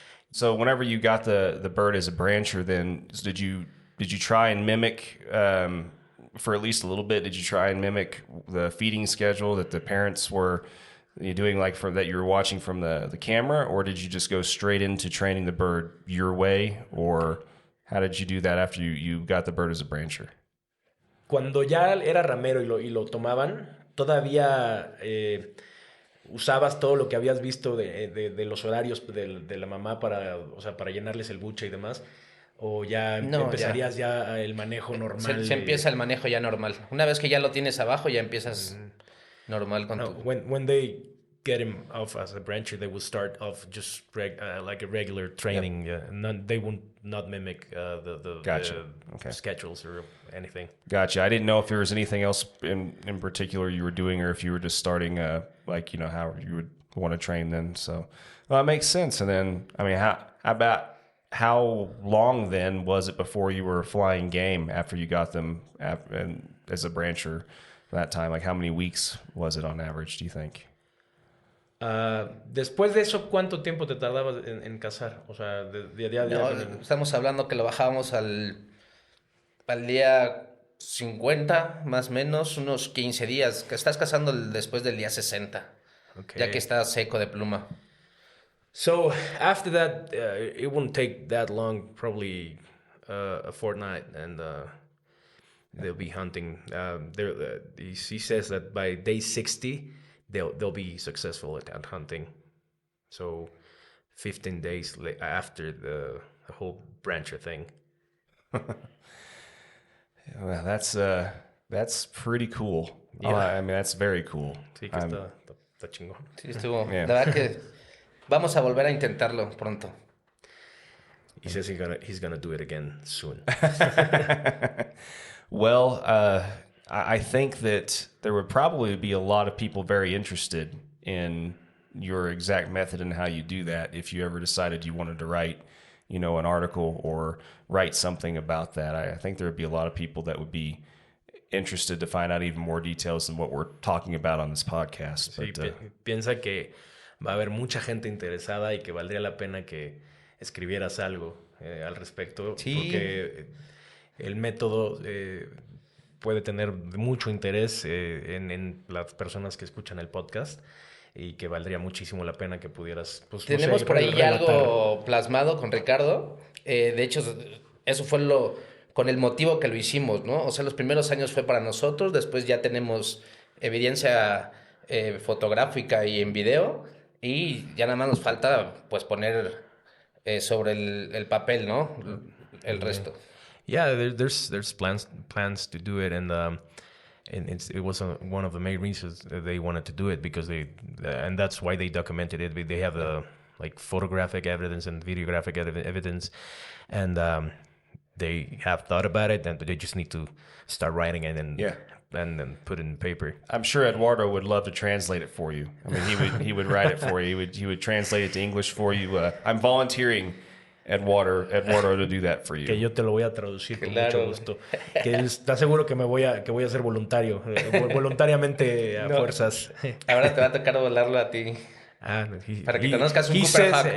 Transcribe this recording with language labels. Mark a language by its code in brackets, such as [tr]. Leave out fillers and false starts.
[en] so whenever you got the bird as a brancher, then did you try and mimic for at least a little bit? Did you try and mimic the feeding schedule that the parents were doing, like that you were watching from the camera, or did you just go straight into training the bird your way, or how did you do that after you got the bird as a brancher? [es] Cuando ya era ramero y lo tomaban, todavía usabas todo lo que habías visto de los horarios de la mamá para llenarles el buche y demás, o ya empezarías ya el manejo normal. Se empieza el manejo ya normal. Una vez que ya lo tienes abajo, ya empiezas normal con tu... [en] When they get him off as a brancher, they will start off just like a regular training. Yep. Yeah. They will not mimic the schedules or anything. Gotcha. I didn't know if there was anything else in particular you were doing, or if you were just starting how you would want to train then. So that makes sense. And then, I mean, how long then was it before you were flying game after you got them as a brancher? that time? Like how many weeks was it on average, do you think? [es] Después de eso, ¿cuánto tiempo te tardabas en cazar? O sea, de día a día. No, estamos hablando que lo bajábamos al día 50, más o menos, unos 15 días. Que estás cazando después del día 60, [en] Okay. [es] ya que está seco de pluma. [en] So after that, it won't take that long, probably a fortnight, and they'll be hunting. He says that by day 60, they'll be successful at hunting. So 15 days after the whole brancher thing. Well, that's pretty cool. Yeah. I mean, that's very cool. [es] Sí, que está chingón. Sí, estuvo. [en] Yeah. [es] La verdad que vamos a volver a intentarlo pronto. [en] He says he's gonna do it again soon. Well, I think that there would probably be a lot of people very interested in your exact method and how you do that if you ever decided you wanted to write, an article or write something about that. I think there would be a lot of people that would be interested to find out even more details than what we're talking about on this podcast. [es] Sí, [en] But, [es] piensa que va a haber mucha gente interesada y que valdría la pena que escribieras algo al respecto. Sí. Porque el método puede tener mucho interés en las personas que escuchan el podcast y que valdría muchísimo la pena que pudieras... Pues, Tenemos por ahí ya algo plasmado con Ricardo. De hecho, eso fue con el motivo que lo hicimos, ¿no? O sea, los primeros años fue para nosotros, después ya tenemos evidencia fotográfica y en video, y ya nada más nos falta pues poner sobre el papel, ¿no? El resto. [en] Yeah, there's plans to do it, and it was one of the main reasons that they wanted to do it, because and that's why they documented it. They have the photographic evidence and videographic evidence, and they have thought about it, and they just need to start writing it and then put it in paper. I'm sure Eduardo would love to translate it for you. I mean, he would write it for you. He would translate it to English for you. I'm volunteering Eduardo to do that for you. [es] Que yo te lo voy a traducir con Claro. mucho gusto. Que estás seguro que voy a ser voluntario, voluntariamente a fuerzas. Ahora te va a tocar volarlo a ti. Para que conozcas un Cooper Hawk.